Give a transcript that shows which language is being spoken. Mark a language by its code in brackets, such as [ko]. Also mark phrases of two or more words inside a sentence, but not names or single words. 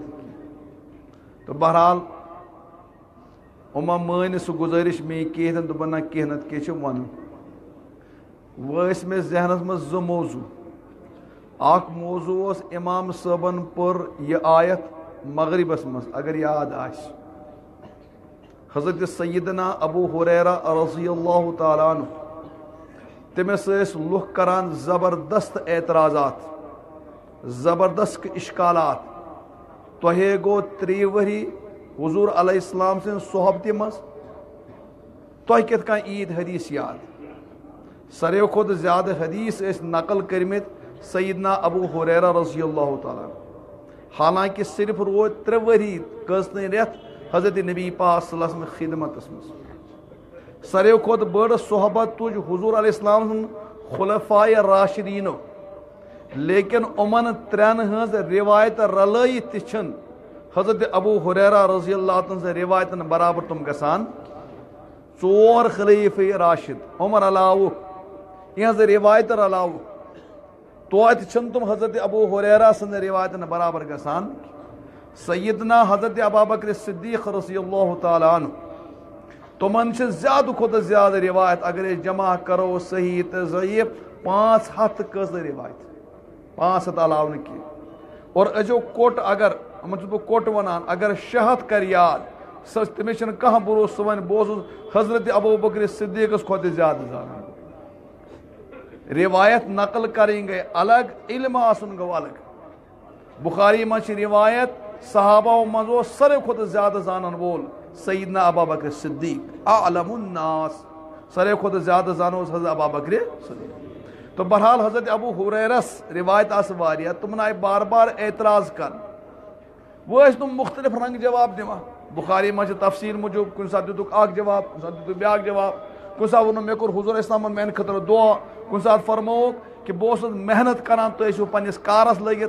[ks] تہٕ بہرحال یِمو مٲنۍ نہٕ سُہ گُزٲرِش میٛٲنۍ کِہیٖنۍ تہٕ دوٚپُن نہ کینٛہہ نتہٕ کینٛہہ چھُ وَنُن. وۄنۍ ٲسۍ مےٚ ذہنس منٛز 2 موضوٗع. اکھ موضوٗع اوس اِمام صٲبن پٔر یہِ آیت مغربس منٛز اگر یاد آسہِ. حضرت سیدنا ابو ہریرہ [ar] رضی اللہ تعالیٰ عنہ [ks] تٔمِس ٲسۍ لُکھ کران زبردست اعتراضات، زبردست اشکالات. تۄہے گوٚو 3 ؤری حضور [ar] علیہ السلام [ks] سٕنٛزِ صحبتہِ منٛز، تۄہہِ کِتھ کٔنۍ عیٖد حدیث یاد؟ ساروٕے کھۄتہٕ زیادٕ حدیث ٲسۍ نقل کٔرمٕتۍ سیدنا ابو ہریرہ [ar] رضی اللہ تعالیٰ عنہ. [ks] حالانکہ صرف روٗدۍ 3 ؤری کٔژتٲنۍ رٮ۪تھ حضرت نبی پاک [ar] صلی اللہ علیہ وسلم [ks] خدمتس منٛز. ساروٕے کھۄتہٕ بٔڑ صحبت تُج حضور [ar] علیہ السلام [ks] سُنٛد خُلفائے راشدیٖنو. لیکن یِمن 3 ہٕنٛز روایت رلٲیِتھ تہِ چھِنہٕ حضرت ابو ہریرہ [ar] رضی اللہ تعالیٰ [ks] سٕنٛزن روایتن برابر تِم گژھان. 4 خلیفہ راشد عمر علاوٕ، یِہنٛز روایت علاوٕ توتہِ چھِنہٕ تِم حضرت ابو ہریرہ سٕنٛزن روایتن برابر گژھان. سیدنا حضرت ابابکر صدیق [ar] رضی اللہ تعالیٰ عنہ [ks] تِمن چھِ زیادٕ کھۄتہٕ زیادٕ روایت اگر أسۍ جمع کرو صحیح تہٕ ضعیف 500 کٔژ روایت، 500 علاوٕ نہٕ کینٛہہ. اور أزیُک کوٚٹ اگر یِمن چھُس بہٕ کوٚٹ ونان اگر 600 کرِ یاد سۄ تٔمِس چھُنہٕ کانٛہہ بروسہٕ. سُہ وَنہِ بہٕ اوسُس حضرت ابوبکر صدیقس کھۄتہٕ زیادٕ زانان. روایت نقل کرٕنۍ گٔے الگ، علم آسُن گوٚو الگ. بخاری منٛز چھِ روایت صحابو منٛز اوس ساروٕے کھۄتہٕ زیادٕ زانن وول سیدنا ابابکر صدیق [ar] اعلم الناس. [ks] ساروٕے کھۄتہٕ زیادٕ زانان اوس حضرت ابابکر صدیق. تو بہرحال حضرت ابو ہریرس روایت آسہٕ واریاہ. تِمن آیہِ بار بار اعتراض کرنہٕ. وۄنۍ ٲسۍ تِم مختلف رنٛگہٕ جواب دِوان. بخاری منٛز چھِ تفصیٖل موٗجوٗب کُنہِ ساتہٕ دِتُکھ اکھ جواب، کُنہِ ساتہٕ دِتُکھ بیٛاکھ جواب. کُنہِ ساتہٕ ووٚنُن مےٚ کوٚر حضوٗر اسلامن میانہِ خٲطرٕ دُعا. کُنہِ ساتہٕ فرمووُکھ کہِ بہٕ اوسُس محنت کران، تُہۍ ٲسِو پننِس کارس لٔگِتھ.